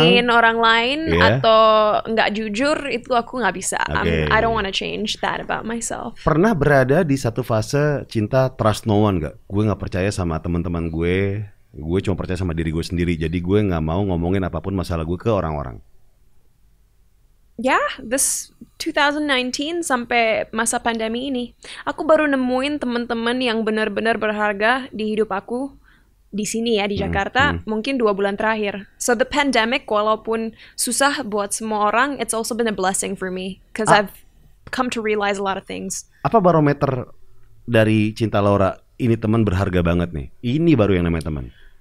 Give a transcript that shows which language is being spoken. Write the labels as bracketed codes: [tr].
[id] ngomongin orang lain atau nggak jujur, itu aku nggak bisa. [en] I don't want to change that about myself. [id] Pernah berada di satu fase Cinta [en] trust no one [id] nggak? Gue nggak percaya sama teman-teman gue cuma percaya sama diri gue sendiri. Jadi gue nggak mau ngomongin apapun masalah gue ke orang-orang. Ya, this 2019 sampai masa pandemi ini, aku baru nemuin teman-teman yang benar-benar berharga di hidup aku. Di sini ya, di Jakarta, mungkin 2 bulan terakhir. [en] So the pandemic, [id] walaupun susah buat semua orang, [en] it's also been a blessing for me. Because I've come to realize a lot of things. [id] Apa barometer dari Cinta Laura, ini teman berharga banget nih? Ini baru yang namanya teman.